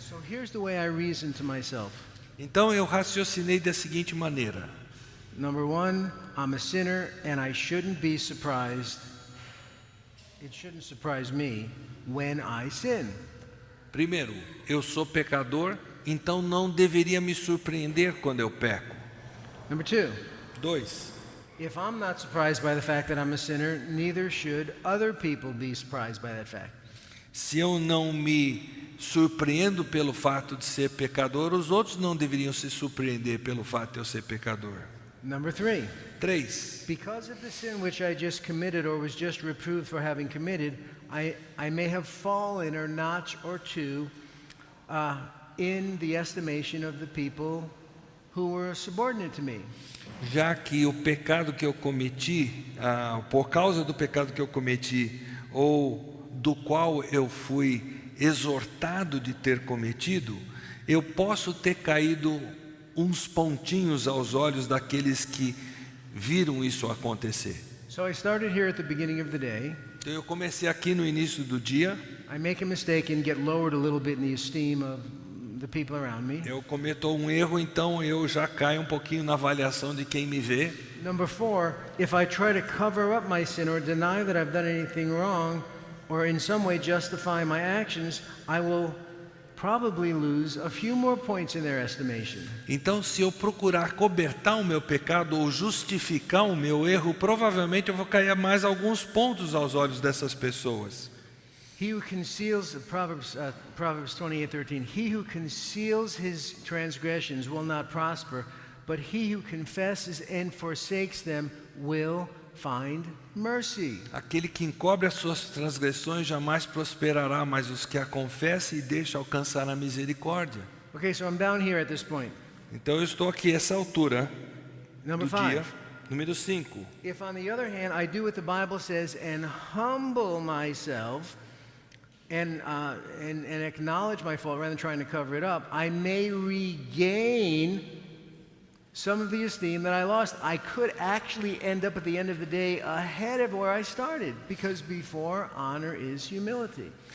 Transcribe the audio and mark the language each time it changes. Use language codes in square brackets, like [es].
[en] So here's the way I reason to myself. [pt] Então eu raciocinei da seguinte maneira: [en] Number one, I'm a sinner and I shouldn't be surprised. It shouldn't surprise me when I sin. [pt] primeiro, eu sou pecador, então não deveria me surpreender quando eu peco. [en] Number two, [pt] 2, [en] if I'm not surprised by the fact that I'm a sinner, neither should other people be surprised by that fact. [pt] se eu não me surpreendo pelo fato de ser pecador, os outros não deveriam se surpreender pelo fato de eu ser pecador. [en] Number three, [pt] 3, [en] because of the sin which I just committed or was just reproved for having committed, I may have fallen a notch or two in the estimation of the people who were subordinate to me. [pt] já que o pecado que eu cometi, por causa do pecado que eu cometi, ou do qual eu fui exortado de ter cometido, eu posso ter caído uns pontinhos aos olhos daqueles que viram isso acontecer. [en] So I started here at the beginning of the day. [pt] Então eu comecei aqui no início do dia, [en] I make a mistake and get lowered a little bit in the esteem of the people around me. [pt] eu cometo um erro, então eu já caio um pouquinho na avaliação de quem me vê. [en] Number four, if I try to cover up my sin or deny that I've done anything wrong or in some way justify my actions, I will probably lose a few more points in their estimation. [pt] Então, se eu procurar cobertar o meu pecado ou justificar o meu erro, provavelmente eu vou cair mais alguns pontos aos olhos dessas pessoas. [en] He who conceals, Proverbs 28:13, he who conceals his transgressions will not prosper, but he who confesses and forsakes them will find mercy. [pt] Aquele que encobre as suas transgressões jamais prosperará, mas os que a confessam e deixam alcançar a misericórdia. [en] Okay, so I'm down here at this point. [pt] Então eu estou aqui a essa altura [en] Number [pt] do dia. [en] 5. [pt] Número 5. [en] If on the other hand I do what the Bible says and humble myself and acknowledge my fault rather than trying to cover it up, I may regain some of the esteem that I lost. I could actually end up at the end of the day ahead of where I started, because before honor is humility.